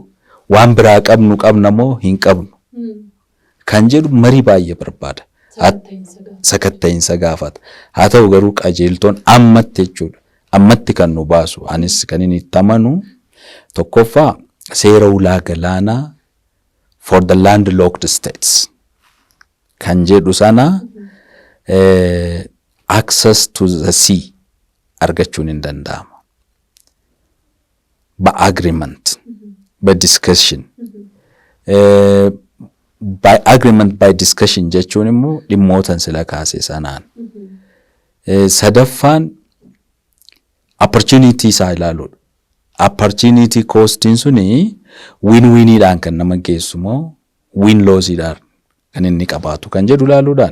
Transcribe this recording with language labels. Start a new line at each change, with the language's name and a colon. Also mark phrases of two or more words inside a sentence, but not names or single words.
Oromo: Waan biraa qabna moo hin qabnu? Kan jedhu marii baay'ee barbaada. Sakatta'insa gaafata. Haa ta'u garuu qajeeltoon ammatti jechuudha. Ammatti kan nu baasu anis kan inni itti amanu tokkoffaa seera ulaa galaanaa
English: for the landlocked states
Oromo: kan jedhu sana
English: access to the sea
Oromo: argachuun hin danda'ama.
English: By agreement, by discussion. By agreement, by discussion
Oromo: jechuun immoo dhimmootan sila kaase sanaan. Sadaffaan opportunity isaa ilaaluudha.
English: Opportunity costiin
Oromo: suni win-winiidhaan kan nama geessu moo win-loosiidhaan kan inni qabaatu kan jedhu ilaaluudhaan.